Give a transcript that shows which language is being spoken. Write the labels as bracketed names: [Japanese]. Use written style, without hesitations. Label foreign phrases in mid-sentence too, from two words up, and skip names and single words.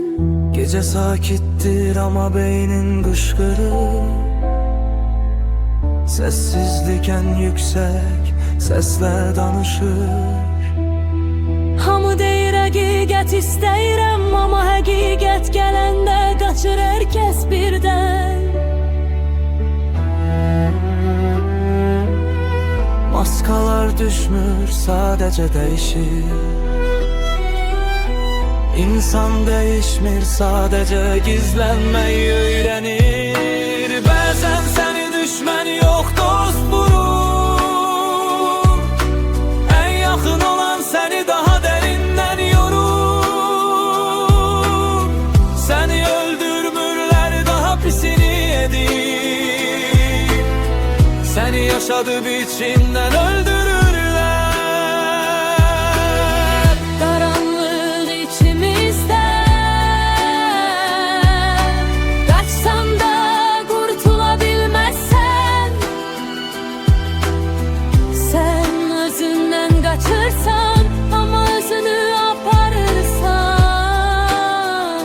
[Azerbaijani] Gecə sakitdir amma beynin qışqırır, [Turkish] sessizlik en yüksek sesle danışır. [Azerbaijani] Hamı deyir həqiqət istəyirəm, amma həqiqət gələndə qaçır hər kəs birdən. Maskalar düşmür, [Turkish] sadece değişir. İnsan değişmir, sadece gizlenmeyi öğrenir. Bazen seni düşman yok dost vurur, en yakın olan seni daha derinden yorur. Seni öldürmürler, daha pisini edir. Seni yaşadığı biçimden öldürürler. [Azerbaijani] Qaranlıq içimizdə, qaçsan da qurtula bilməzsən. Sən özündən qaçırsan, amma özünü aparırsan.